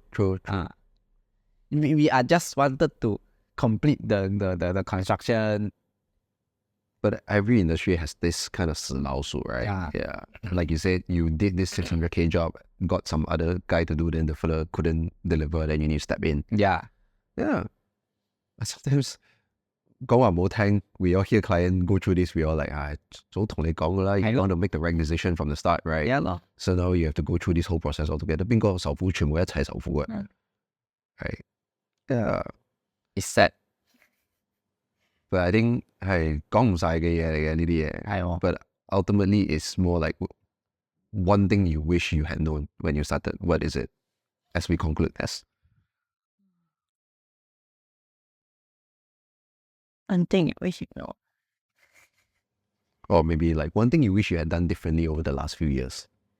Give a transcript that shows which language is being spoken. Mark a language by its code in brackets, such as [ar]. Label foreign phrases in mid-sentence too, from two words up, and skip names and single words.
[en] We are just wanted to complete the construction. But every industry has this kind of 死老鼠, right? Yeah. Like you said, you did this 600K job, got some other guy to do, then the fella couldn't deliver, then you need to step in. Yeah. [yue] Sometimes 講話唔好聽, [en] we all hear client go through this, we all like, [yue] 早同你講㗎啦, [en] you want to make the right decision from the start, right? Yeah. So now you have to go through this whole process altogether. [yue] 邊個受苦全部一齊受苦嘅. [en] Right? Yeah. It's sad. But I think [yue] 係講唔晒嘅嘢嚟嘅呢啲嘢. 係喎. [en] But ultimately it's more like one thing you wish you had known when you started. What is it? As we conclude this. One thing I wish you know. Or maybe like one thing you wish you had done differently over the last few years.